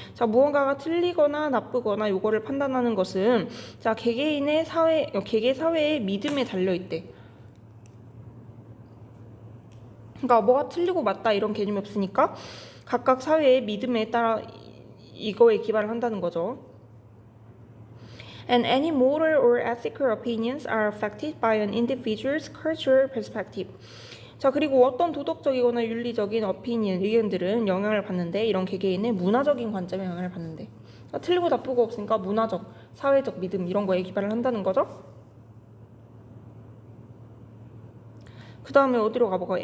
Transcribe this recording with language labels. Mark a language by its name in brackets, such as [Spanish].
[Korean] 자, 무언가가 틀리거나 나쁘거나 요거를 판단하는 것은 자, 개개 사회의 믿음에 달려 있대. 그러니까 뭐가 틀리고 맞다 이런 개념이 없으니까 각각 사회의 믿음에 따라 이거에 기반을 한다는 거죠. [English] And any moral or ethical opinions are affected by an individual's cultural perspective. [Korean] 자, 그리고 어떤 도덕적이거나 윤리적인 의견들은 영향을 받는데 이런 개개인의 문화적인 관점에 영향을 받는데 그러니까 틀리고 나쁘고 없으니까 문화적, 사회적 믿음 이런 거에 기반을 한다는 거죠. 그 다음에 어디로 가볼까요?